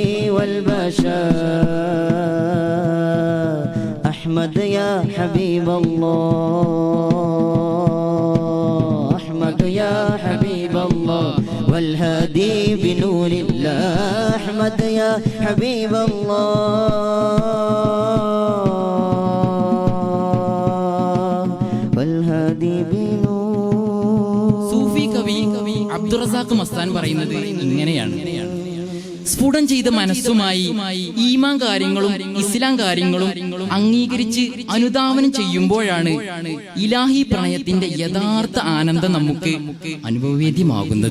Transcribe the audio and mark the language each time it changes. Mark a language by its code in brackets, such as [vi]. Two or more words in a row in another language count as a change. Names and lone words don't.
[ar] والبشر أحمد يا حبيب الله أحمد يا حبيب الله والهادي بنور الله أحمد يا حبيب الله والهادي بنور. [ml] സൂഫി കവി അബ്ദുറസാഖ് മസ്താൻ പറയുന്നത് ഇങ്ങനെയാണ്: സ്ഫുടം ചെയ്ത മനസ്സുമായി ഈമാൻ കാര്യങ്ങളും ഇസ്ലാം കാര്യങ്ങളും അംഗീകരിച്ച് അനുധാവനം ചെയ്യുമ്പോഴാണ് ഇലാഹി പ്രണയത്തിന്റെ യഥാർത്ഥ ആനന്ദം നമുക്ക് അനുഭവവേദ്യമാകുന്നത്.